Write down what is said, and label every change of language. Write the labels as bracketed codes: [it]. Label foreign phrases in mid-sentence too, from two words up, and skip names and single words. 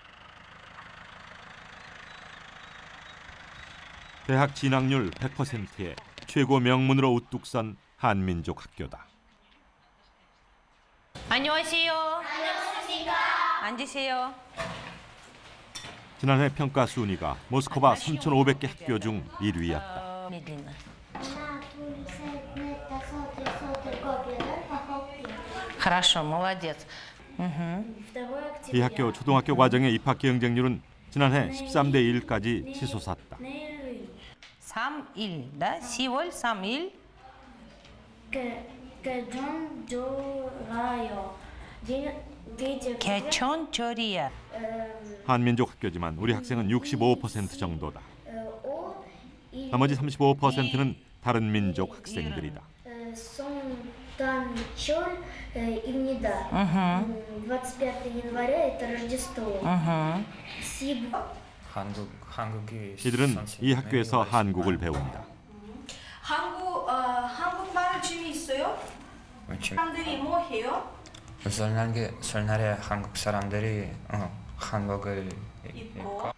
[ko] 대학 진학률 100%의 최고 명문으로 우뚝 선 한민족 학교다. 안녕하세요. 안녕하십니까. 앉으세요. 지난해 평가 순위가 모스크바 3,500개 학교 중 1위였다. [ru] хорошо, молодец. [ko] 이 학교 초등학교 과정의 입학 경쟁률은 지난해 13대 1까지 치솟았다. 3일, да? 10월 3일. 개천절이야. 한민족 학교지만 우리 학생은 65% 정도다. 나머지 35%는 다른 민족 학생들이다. 입니다. [ru] 25 января это Рождество. [ko] 이들은 이 학교에서 한국을 배운다. 한국말을 재미있어요? 사람들이 뭐 해요? 설날에 한국 사람들이 한복을 입고